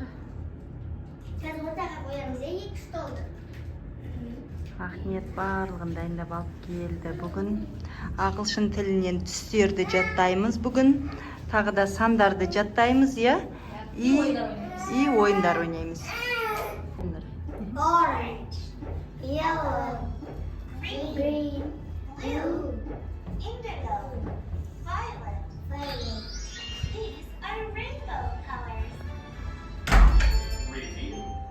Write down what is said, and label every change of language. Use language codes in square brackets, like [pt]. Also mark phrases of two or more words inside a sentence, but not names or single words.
[kk] Қазір отаға қоямыз, екі столды. Ахниет барлығын дайындап алып келді. Бүгін ағылшын тілінен түстерді жаттаймыз бүгін. Тағы да сандарды жаттаймыз, я? И ойындар ойнаймыз. [en] Orange, yellow, green, blue, indigo, violet. These are rainbow colors. Repeat.